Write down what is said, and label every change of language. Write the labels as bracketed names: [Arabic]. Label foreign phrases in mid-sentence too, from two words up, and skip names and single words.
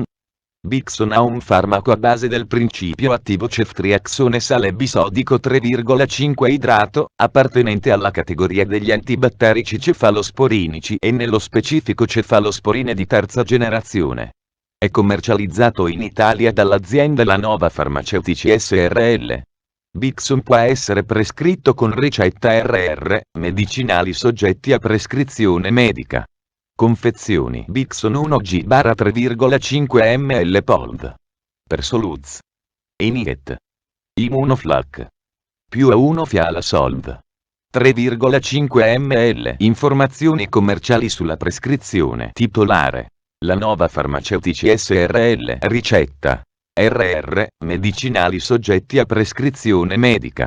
[Italian] Bixson ha un farmaco a base del principio attivo ceftriaxone sale bisodico 3,5 idrato, appartenente alla categoria degli antibatterici cefalosporinici e nello specifico cefalosporine di terza generazione. È commercializzato in Italia dall'azienda La Nova Farmaceutici SRL. Bixson può essere prescritto con ricetta RR, medicinali soggetti a prescrizione medica. Confezioni Bixson 1G/3,5 ml Pold. Persoluz. Eniet. Immunoflac. Più A1 Fiala Solv. 3,5 ml. Informazioni commerciali sulla prescrizione. Titolare: La Nova Farmaceutici SRL. Ricetta: RR, medicinali soggetti a prescrizione medica.